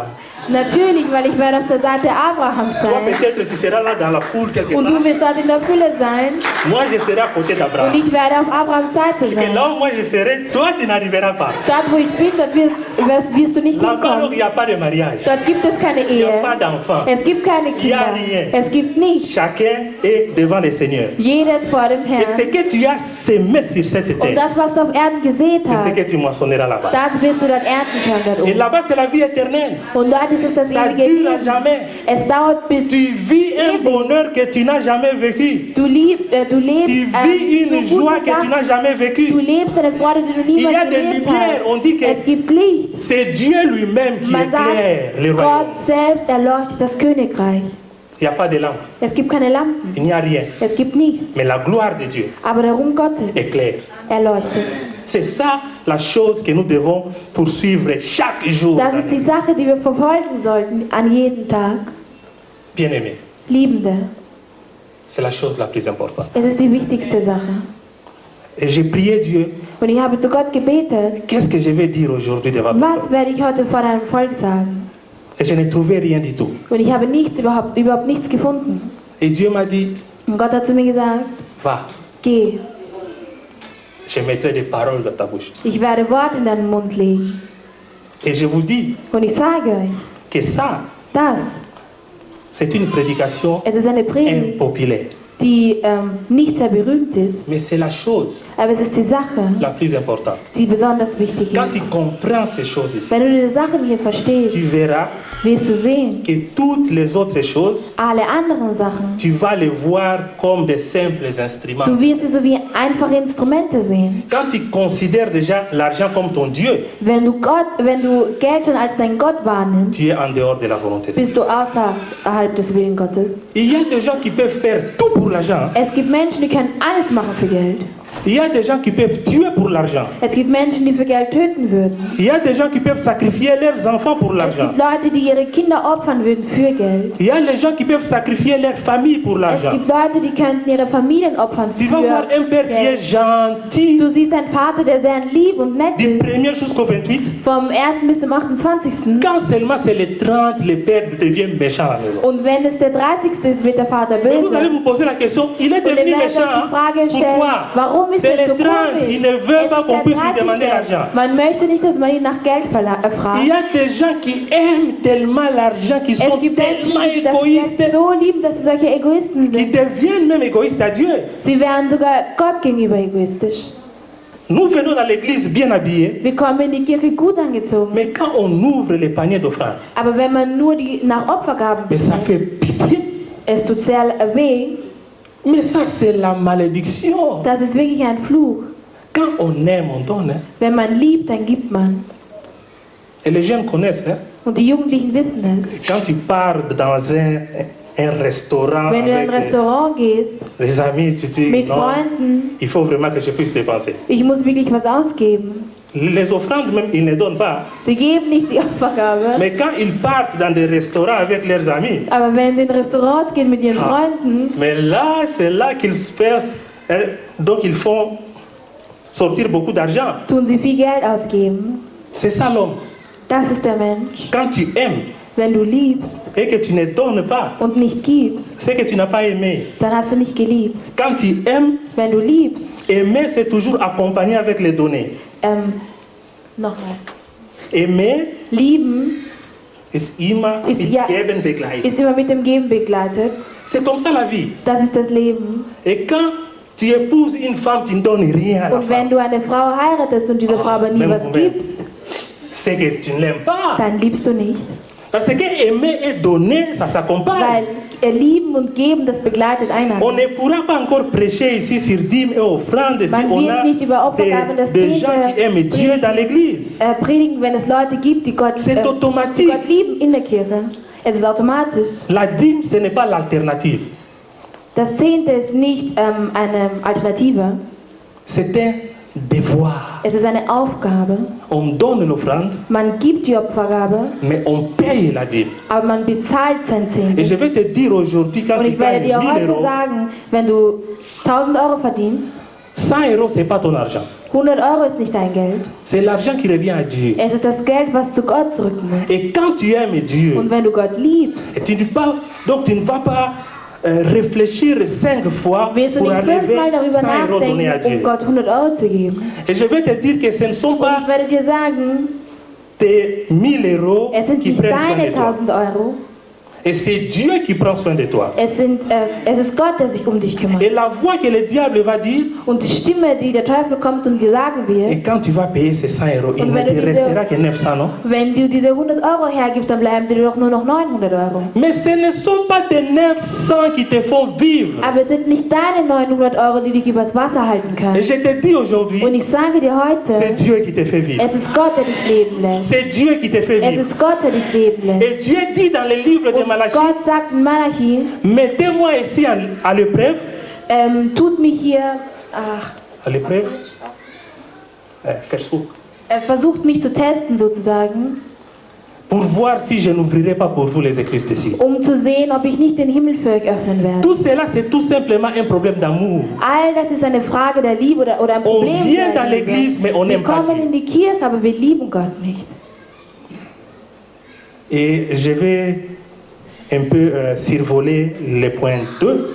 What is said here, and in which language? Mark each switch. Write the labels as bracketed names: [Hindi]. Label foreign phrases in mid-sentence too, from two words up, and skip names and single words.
[German] natürlich, weil ich werde auf der Seite Abrahams [French] Toi, [German] sein. [French] peut-être, tu seras là dans la foule quelque [German] Und [French] part. [German] du wirst dort in der Fülle sein. [French] Moi, je serai à côté [German] Und [French] d'Abraham. [German] ich werde auf Abrahams Seite [French] Et [German] sein. [French] là où moi je serai, toi, tu n'arriveras pas. [German] Dort, wo ich bin, dort wirst du nicht [French] Là-bas, il [German] hinkommen. [French] n'y a pas de mariage. [German] Dort gibt es keine [French] Il n'y a [German] Ehe. [French] pas d'enfant. [German] Es gibt keine [French] Il y a [German] Kinder. [French] rien. [German] Es gibt nichts. [French] Chacun est devant le Seigneur. [German] Jedes vor dem [French] Et ce [German] Herrn. [French] que tu as semé sur cette [German] Und [French] terre, [German] das, was du auf Erden gesät [French] c'est ce [German] hast, [French] que tu moissonneras là-bas. [German] das wirst du dort ernten können dort [French] Et [German] oben. [French] là-bas, c'est la vie éternelle. [German] Und dort ist es das [French] Ça [German] ewige [French] dure à [German] Leben. [French] jamais. [German] Es dauert bis [French] Tu vis un bonheur que tu n'as jamais vécu. [German] du lebst [French] Tu vis une joie que tu n'as jamais [German] Du [French] vécue. [German] lebst eine Freude, die du [French] Il y a [German] niemals [French] des [German] gelebt [French] lumières. On [German] hast. [French] dit que [German] Es gibt Licht. [French] c'est Dieu lui-même qui [German] Man [French] éclaire le [German] sagt, [French] royaume. [German] Gott selbst erleuchtet das Königreich. [French] Il n'y a pas de lampe. [German] Es gibt keine Lampen. [French] Il n'y a rien. [German] Es gibt nichts. [French] Mais la gloire de Dieu [German] Aber der Ruhm Gottes [French] éclaire. [German] erleuchtet. [French] C'est ça la chose que nous devons poursuivre chaque jour. [German] Das ist die Sache, die wir verfolgen sollten an jedem Tag. [French] Bien-aimé, [German] Liebende, [French] c'est la chose la plus importante. [German] es ist die wichtigste Sache. [French] Et j'ai prié Dieu, [German] Und ich habe zu Gott gebetet, [French] qu'est-ce que je vais dire aujourd'hui devant toi? [German] was werde ich heute vor deinem Volk sagen? [French] Et je n'ai trouvé rien du tout. [German] Und ich habe überhaupt nichts gefunden. [French] Et Dieu m'a dit, [German] Und Gott hat zu mir gesagt, [French] va, [German] geh, [French] je mettrai des paroles dans ta bouche. [German] ich werde Worte in deinen Mund legen. [French] Et je vous dis [German] Und ich sage euch, [French] que ça, [German] das, [French] c'est une prédication [German] es ist eine Predigt, [French] impopulaire. [German] die nicht sehr berühmt ist, [French] Mais c'est la chose [German] aber es ist die Sache, [French] la plus importante. [German] die besonders wichtig [French] Quand tu [German] ist. [French] comprends ces choses ici, [German] Wenn du diese Sachen hier verstehst, [French] tu verras [German] wirst du sehen, [French] que toutes les autres choses, [German] alle anderen Sachen, [French] tu vas les voir comme des simples instruments. [German] du wirst sie so wie einfache Instrumente sehen. [French] Quand tu considères déjà l'argent comme ton Dieu, [German] Wenn du Geld schon als dein Gott wahrnimmst, [French] tu es en dehors de la volonté de Dieu. [German] bist du außerhalb des Willens Gottes. [French] Il y a des gens qui peuvent faire tout pour l'argent. [German] Es gibt Menschen, die können alles machen für Geld. [French] Il y a des gens qui peuvent tuer pour l'argent. [German] Es gibt Menschen, die für Geld töten würden. [French] Il y a des gens qui peuvent sacrifier leurs enfants pour [German] Es [French] l'argent. [German] gibt Leute, die ihre Kinder opfern würden für Geld. [French] Il y a les gens qui peuvent sacrifier leur famille pour [German] Es [French] l'argent. [German] gibt Leute, die könnten ihre Familien opfern [French] Tu vas voir [German] für [French] un père qui est [German] Geld. [French] gentil [German] Du siehst einen Vater, der sehr lieb und nett [French] du [German] ist. [French] 1er jusqu'au 28. [German] Vom 1. bis zum 28. [French] Quand seulement c'est le 30, le père devient méchant à la maison. [German] Und wenn es der 30. ist, wird der Vater [French] Et vous allez [German] böse. [French] vous poser la question, il est [German] Und ihr [French] devenu [German] werdet euch [French] méchant. [German] die Frage stellen, [French] Pourquoi? [German] warum ist [French] C'est [German] er so [French] le 30, [German] komisch? [French] il ne veut [German] Es [French] pas [German] ist [French] qu'on [German] der [French] puisse lui demander [German] 30. [French] l'argent. [German] Man möchte nicht, dass man ihn nach Geld [French] Il [German] fragt. [French] y a des gens qui aiment tellement l'argent, qui sont [German] Es gibt Menschen, [French] tellement [German] die das Geld [French] égoïstes, [German] so lieben, dass sie solche Egoisten [French] qui [German] sind. [French] deviennent même égoïstes à Dieu. [German] Sie wären sogar Gott gegenüber egoistisch. [French] Nous venons dans l'église bien habillés, [German] Wir kommen in die Kirche gut angezogen. [French] mais quand on ouvre les paniers d'offrandes, [German] Aber wenn man nur die nach Opfergaben [French] mais ça [German] bezahlt, [French] fait pitié. [German] es tut sehr weh. [French] Mais ça, c'est la malédiction. [German] Das ist wirklich ein Fluch. [French] Quand on aime, on donne. Hein. [German] Wenn man liebt, dann gibt man. [French] Et les jeunes connaissent. Hein. [German] Und die Jugendlichen wissen es. [French] Quand tu pars dans un restaurant [German] Wenn du in ein [French] avec [German] Restaurant gehst, [French] les amis, tu dis [German] mit [French] non, [German] Freunden, [French] il faut vraiment que je puisse dépenser. [German] ich muss wirklich was ausgeben. [French] Les offrandes même, ils ne donnent pas. [German] Sie geben nicht die Opfergabe. [French] Mais quand ils partent dans des restaurants avec leurs amis, [German] Aber wenn sie in Restaurants gehen mit ihren Freunden, [French] mais là, c'est là qu'ils se fassent. Donc ils font sortir beaucoup d'argent. [German] tun sie viel Geld ausgeben. [French] C'est ça l'homme. [German] Das ist der Mensch. [French] Quand tu aimes [German] Wenn du liebst [French] et que tu ne donnes pas, [German] und nicht gibst, [French] c'est que tu n'as pas aimé. [German] dann hast du nicht geliebt. [French] Quand tu aimes, [German] Wenn du liebst, [French] aimer c'est toujours accompagné avec les données. [German] nochmal. [French] Aimer [German] Lieben ist immer Ist mit ja- Geben begleitet. ist immer mit dem Geben begleitet. [French] C'est comme ça la vie. [German] Das ist das Leben. [French] Et quand tu épouses une femme, tu ne donnes rien à la [German] Und wenn [French] femme. [German] du eine Frau heiratest und dieser Frau aber nie [French] Même [German] was [French] vous-même. [German] gibst, [French] C'est que tu ne l'aimes pas. [German] dann liebst du nicht. [French] Parce que aimer et donner, ça s'accompagne. [German] Weil lieben und geben, das begleitet [French] On [German] einander. [French] ne pourra pas encore prêcher ici sur dîmes et offrandes si [German] Man [French] on [German] wird [French] a [German] nicht über Opfergaben das [French] des [German] Zehnte [French] gens qui aiment Dieu dans l'église. [German] Predigen, wenn es Leute gibt, die Gott, [French] C'est [German] die [French] automatique. [German] Gott lieben in der Kirche. Es ist automatisch. [French] La dîme, ce n'est pas l'alternative. [German] Das Zehnte ist nicht eine Alternative. [French] C'est un devoir. [German] Es ist eine Aufgabe. [French] On donne l'offrande, [German] Man gibt die Opfergabe, [French] mais on paye la dîme. [German] aber man bezahlt sein [French] Et je vais [German] Zehntes. [French] te dire aujourd'hui, quand [German] Und [French] tu [German] ich werde [French] gagnes [German] dir [French] 1000 [German] heute [French] euros, [German] sagen, wenn du 1000 Euro verdienst, [French] 100 euros, ce n'est pas ton argent. [German] 100 Euro ist nicht dein Geld. [French] C'est l'argent qui revient à Dieu. [German] Es ist das Geld, was zu Gott zurück muss. [French] Et quand tu aimes Dieu, [German] Und wenn du Gott liebst, [French] tu ne vas pas réfléchir 5 fois [German] wirst du [French] pour [German] nicht [French] arriver 100 [German] 5-mal darüber [French] euros donnés à [German] nachdenken, [French] Dieu. [German] um Gott 100 Euro zu geben. [French] Et je vais te dire que ce ne sont [German] Und [French] pas [German] ich werde dir sagen, [French] tes 1000 euros [German] es sind [French] qui [German] nicht [French] prennent soin [German] deine [French] de toi. [German] 1000 Euro, [French] Et c'est Dieu qui prend soin de toi. [German] es ist Gott, der sich um dich kümmert. [French] Et la voix que le diable va dire, [German] Und die Stimme, die der Teufel kommt und dir sagen wird, [French] et quand tu vas payer ces 100 euros, il [German] Und [French] ne [German] wenn [French] te [German] du diese- [French] restera que 900, non? [German] wenn du diese 100 Euro hergibst, dann bleiben dir doch nur noch 900 Euro. [French] Mais ce ne sont pas tes 900 qui te font vivre. [German] Aber es sind nicht deine 900 Euro, die dich übers Wasser halten [French] Et [German] können. [French] je te dis aujourd'hui, [German] Und ich sage dir [French] c'est [German] heute, [French] Dieu qui te fait vivre. [German] es ist Gott, der dich leben lässt. [French] C'est Dieu qui te fait [German] Es [French] vivre. [German] ist Gott, der dich leben lässt. [French] Et Dieu dit dans le livre de [German] Und [French] Malachie, [German] Gott sagt in Malachi, [French] mettez-moi ici à l'épreuve. [German] tut mich hier, [French] À l'épreuve Versuch. [German] versucht mich zu testen sozusagen, [French] Pour voir si je n'ouvrirai pas pour vous les écluses d'ici. [German] um zu sehen, ob ich nicht den Himmel für euch öffnen werde. [French] Tout cela, c'est tout simplement un problème d'amour. [German] All das ist eine Frage der Liebe oder ein [French] On [German] Problem [French] vient [German] der [French] dans [German] Liebe. [French] l'église, mais on [German] Wir [French] n'aime pas [German] kommen [French] Dieu. [German] in die Kirche, aber wir lieben Gott nicht. [French] Et je vais un peu survoler le point 2,